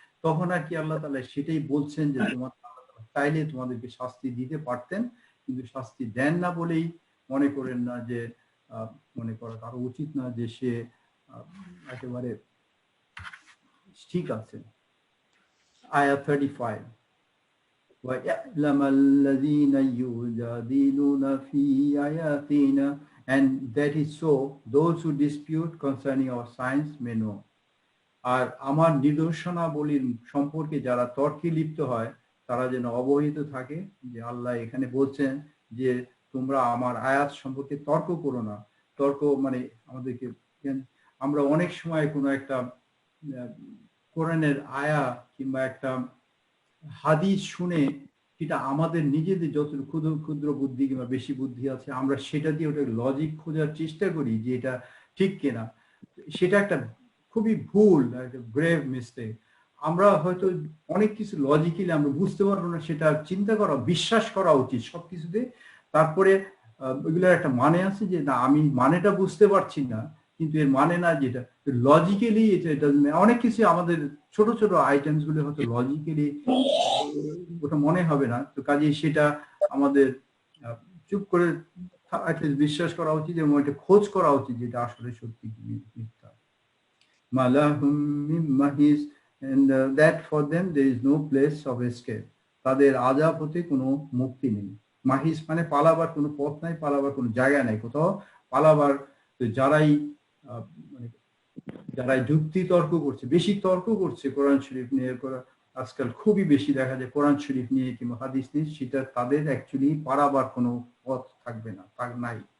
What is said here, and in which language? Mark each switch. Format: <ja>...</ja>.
<bn>তখন আর কি আল্লাহ তাআলা সেটাই বলছেন যে তোমার চাইলে তোমাদেরকে শাস্তি দিতে পারতেন, কিন্তু শাস্তি দেন না বলেই মনে করেন না যে মনে করা কারো উচিত না যে সে একেবারে ঠিক আছে।</bn> <en>আয়াত 35,</en> <ar>وَيَعْلَمَ الَّذِينَ يُجَادِلُونَ فِي آيَاتِنَا,</ar> <en>and that is so those who dispute concerning our signs may know.</en> <bn>আর আমার নিদর্শনাবলীর সম্পর্কে যারা তর্কে লিপ্ত হয় তারা যেন অবহিত থাকে যে আল্লাহ এখানে বলছেন যে তোমরা আমার আয়াত সম্পর্কে তর্ক করো না। তর্ক মানে আমাদেরকে, আমরা অনেক সময় কোনো একটা কোরআনের আয়া কিংবা একটা হাদিস শুনে সেটা আমাদের নিজেদের যত ক্ষুদ্র ক্ষুদ্র বুদ্ধি কিংবা বেশি বুদ্ধি আছে আমরা সেটা দিয়ে ওটা লজিক খোঁজার চেষ্টা করি যে এটা ঠিক কিনা। সেটা একটা খুবই ভুল, একটা গ্রেভ মিস্টেক। আমরা হয়তো অনেক কিছু লজিক্যালি আমরা বুঝতে পারবো না, সেটা চিন্তা করা, বিশ্বাস করা উচিত সবকিছুতে। তারপরে ওইগুলোর একটা মানে আছে যে না আমি মানেটা বুঝতে পারছি না, কিন্তু এর মানে না যেটা লজিক্যালি এটা অনেক কিছু আমাদের ছোট ছোট আইটেমস গুলো হয়তো লজিক্যালি ওটা মনে হবে না, তো কাজেই সেটা আমাদের চুপ করে বিশ্বাস করা উচিত এবং এটা খোঁজ করা উচিত যেটা আসলে সত্যি কি মিথ্যা।</bn> <ar>মালাহুম মিন মাহিস,</ar> <en>and that for them there is no place of escape.</en> <bn>তাদের আযাব হতে কোনো মুক্তি নেই। মাহিস মানে পালাবার কোনো পথ নাই, পালাবার কোনো জায়গা নাই, কোথাও পালাবার। যারাই মানে যারা যুক্তি তর্ক করছে, বেশি তর্ক করছে কোরআন শরীফ নিয়ে, আজকাল খুবই বেশি দেখা যায় কোরআন শরীফ নিয়ে কিংবা হাদিস নিয়ে, সেটা তাদের অ্যাকচুয়ালি পারাবার কোনো পথ থাকবে না, তার নাই।</bn>